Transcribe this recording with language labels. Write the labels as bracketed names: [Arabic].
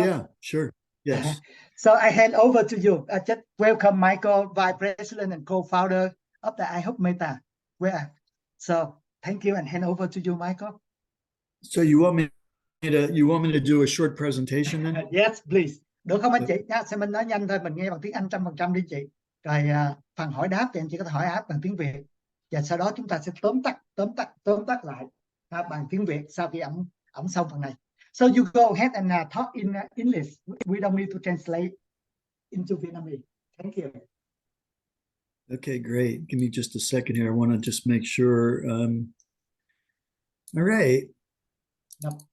[English] Oh, yeah, sure. Yes. So I hand over to you. Just welcome Michael, Vice President and co-founder of the iHub Meta. So thank you, and hand over to you, Michael. So you want me to do a short presentation then? Yes, please. [Vietnamese] Được không anh chị? Sẽ mình nói nhanh thôi, mình nghe bằng tiếng Anh 100% đi chị. Rồi phần hỏi đáp thì anh chị có thể hỏi đáp bằng tiếng Việt. Và sau đó chúng ta sẽ tóm tắt lại bằng tiếng Việt sau khi ổng xong phần này. [English] So you go ahead and talk in English. We don't need to translate into Vietnamese. Thank you. Okay, great. Give me just a second here. I want to just make sure. All right. Yep.